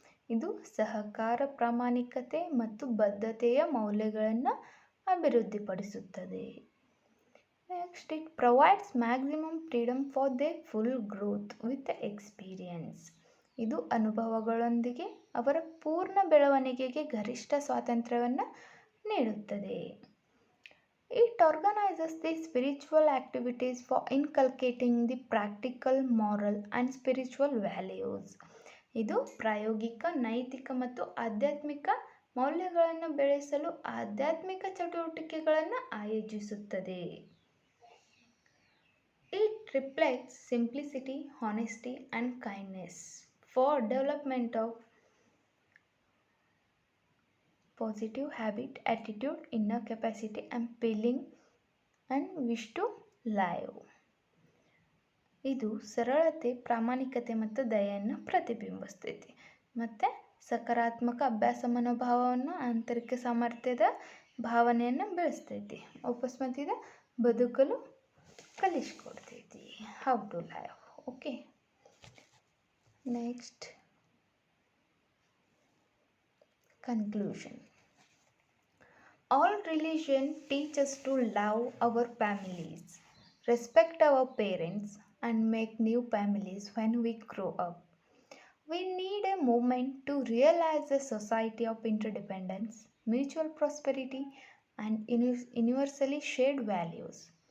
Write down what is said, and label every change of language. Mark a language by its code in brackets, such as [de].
[kn] ಇದು ಸಹಕಾರ, ಪ್ರಾಮಾಣಿಕತೆ ಮತ್ತು ಬದ್ಧತೆಯ ಮೌಲ್ಯಗಳನ್ನು ಅಭಿವೃದ್ಧಿಪಡಿಸುತ್ತದೆ. [en] Next, it provides maximum freedom for they full growth with experience. [kn] ಇದು ಅನುಭವಗಳೊಂದಿಗೆ ಅವರ ಪೂರ್ಣ ಬೆಳವಣಿಗೆಗೆ ಗರಿಷ್ಠ ಸ್ವಾತಂತ್ರ್ಯವನ್ನು ನೀಡುತ್ತದೆ. [en] It organizes the spiritual activities for inculcating the practical, moral and spiritual values. [kn] ಇದು ಪ್ರಾಯೋಗಿಕ, ನೈತಿಕ ಮತ್ತು ಆಧ್ಯಾತ್ಮಿಕ ಮೌಲ್ಯಗಳನ್ನು ಬೆಳೆಸಲು ಆಧ್ಯಾತ್ಮಿಕ ಚಟುವಟಿಕೆಗಳನ್ನು ಆಯೋಜಿಸುತ್ತದೆ. [en] It reflects simplicity, honesty and kindness for development of positive habit, attitude, inner capacity and feeling and wish to live. [kn] ಇದು ಸರಳತೆ, ಪ್ರಾಮಾಣಿಕತೆ ಮತ್ತು ದಯೆಯನ್ನು ಪ್ರತಿಬಿಂಬಿಸ್ತೈತಿ ಮತ್ತು ಸಕಾರಾತ್ಮಕ ಅಭ್ಯಾಸ ಮನೋಭಾವವನ್ನು, ಆಂತರಿಕ ಸಾಮರ್ಥ್ಯದ ಭಾವನೆಯನ್ನು ಬೆಳೆಸ್ತೈತಿ. ವಾಪಸ್ ಮತ್ತಿದ ಬದುಕಲು ಕಲಿಸ್ಕೊಡ್ತೈತಿ. [en] How to live. Okay, next, conclusion. All religion teach us to love our families, respect our parents and make new families when we grow up. We need a movement to realize a society of interdependence, mutual prosperity and universally shared values.